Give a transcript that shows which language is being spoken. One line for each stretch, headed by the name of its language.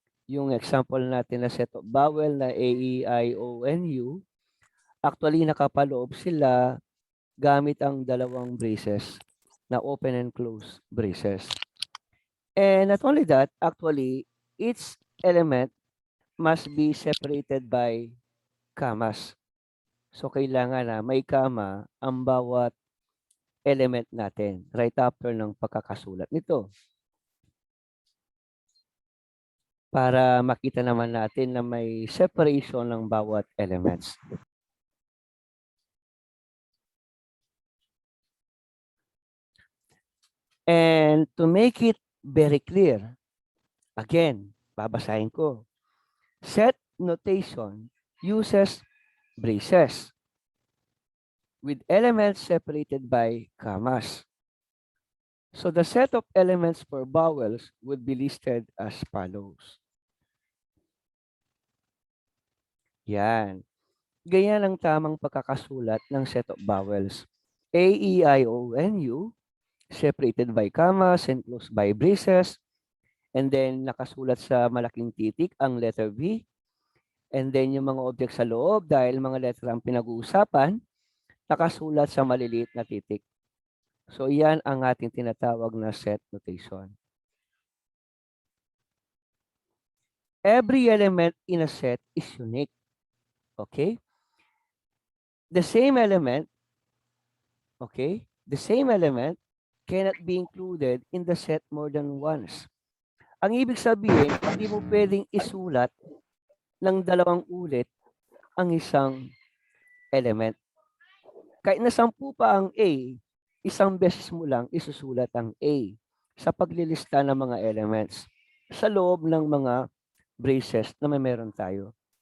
Filipino: Yung example natin na set of vowel na A, E, I, O, N, U, actually nakapaloob sila gamit ang dalawang braces na
English: open and close braces. And not only that, actually, each element must be separated by commas.
Filipino: So, kailangan na may comma ang bawat element natin
English: right after
Filipino: ng pagkakasulat nito. Para makita naman natin na may separation ng bawat elements.
English: And to make it very clear, again,
Filipino: babasahin ko.
English: Set notation uses braces with elements separated by commas. So the set of elements for vowels would be listed as follows.
Filipino: Yan. Ganyan ang tamang pagkakasulat ng
English: set of vowels. A, E, I, O, N, U, separated by commas and closed by braces. And then
Filipino: nakasulat sa malaking titik ang letter V.
English: And then
Filipino: yung mga object sa loob, dahil mga letter ang pinag-uusapan, nakasulat sa maliliit na titik. So yan ang ating tinatawag na
English: set notation. Every element in a set is unique. Okay? The same element, okay? The same element cannot be included in the set more than once.
Filipino: Ang ibig sabihin, hindi mo pwedeng isulat ng dalawang ulit ang isang element. Kahit na 10 pa ang A, isang beses mo lang isusulat ang A sa paglilista ng mga elements sa loob ng mga braces na may meron tayo.